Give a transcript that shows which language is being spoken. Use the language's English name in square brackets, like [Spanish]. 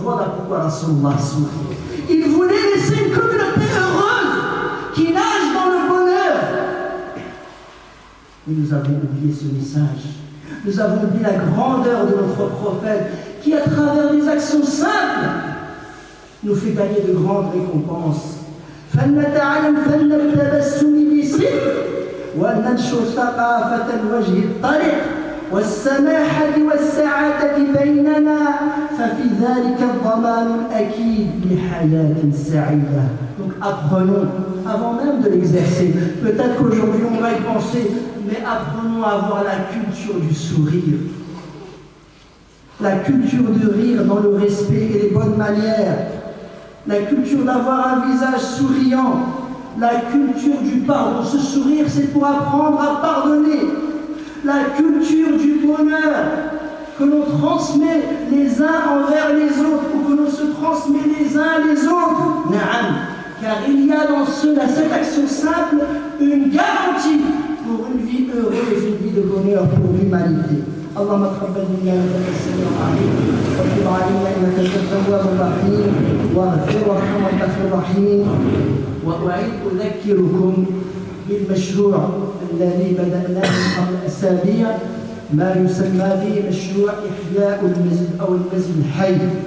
[French] Voilà pourquoi Rasulullah sourit. Il voulait laisser une communauté heureuse qui nage dans le bonheur. Mais nous avons oublié ce message. Nous avons oublié la grandeur de notre prophète qui, à travers des actions simples, nous fait gagner de grandes récompenses. [Arabic] فلنتعلم فن التبسم بصدق وننشر ثقافة الوجه الطريق والسماحة والسعادة بيننا ففي ذلك الضمان الأكيد لحياة سعيدة. [French] Donc apprenons, avant même de l'exercer. Peut-être qu'aujourd'hui on va y penser, mais apprenons à avoir la culture du sourire. La culture de rire dans le respect et les bonnes manières. La culture d'avoir un visage souriant, la culture du pardon. Ce sourire, c'est pour apprendre à pardonner. La culture du bonheur que l'on transmet les uns envers les autres ou que l'on se transmet les uns les autres. Naam. Car il y a dans cette action simple une garantie pour une vie heureuse, une vie de bonheur pour l'humanité. [Arabic] اللهم تقبل منا انك السميع العليم وتب علينا انك انت التواب الرحيم واغفر وارحم وانت الرحيم. واعيد اذكركم بالمشروع الذي بداناه قبل اسابيع ما يسمى به مشروع احياء المسجد او المسجد الحي.